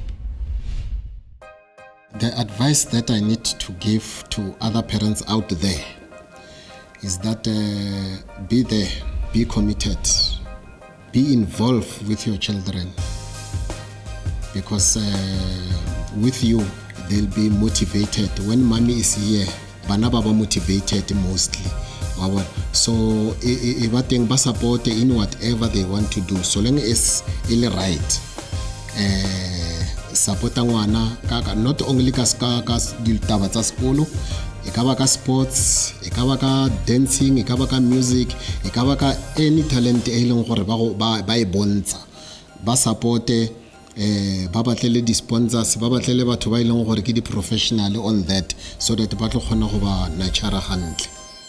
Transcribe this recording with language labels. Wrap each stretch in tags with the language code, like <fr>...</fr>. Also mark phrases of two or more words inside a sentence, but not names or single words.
<en>The advice that I need to give to other parents out there is that be there, be committed, be involved with your children, because with you they'll be motivated. When mommy is here,</en> <nso>bana baba</nso> <en>motivated mostly. So everything ba support in whatever they want to do, so long as it's right.</en> <nso>Support ngwana</nso> <en>not only</en> <nso>ka ditaba tsa sekolo, e ka ba ka sports, e ka ba ka dancing, e ka ba ka music, e ka ba ka</nso> <en>any talent</en> <nso>e leng gore ba e bontsha, ba supporte ba batlele di sponsors, ba batlele batho ba ileng gore ke di</nso> <en>professional on that, so that</en> <nso>ba tlo kgona go ba nurture hantle.</nso>